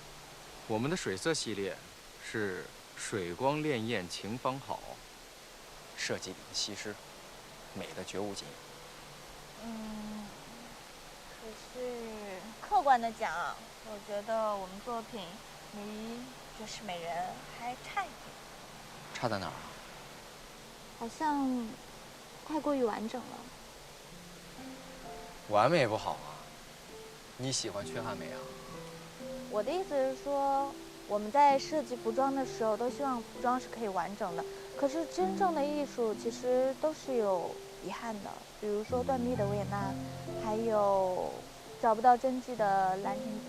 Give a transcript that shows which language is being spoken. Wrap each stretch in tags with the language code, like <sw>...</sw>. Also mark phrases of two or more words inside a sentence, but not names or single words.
<zh>我們的水色系列是水光潋滟晴方好，設計裡的西施，美的絕無僅有。可是客觀的講，我覺得我們作品離絕世美人還差一點。差在哪兒啊？好像太過於完整了。完美不好啊。 你喜欢缺憾美啊？我的意思是说，我们在设计服装的时候，都希望服裝是可以完整的。可是真正的艺术其實都是有遺憾的，比如說斷臂的維也納，還有找不到真跡的蘭亭集。</zh>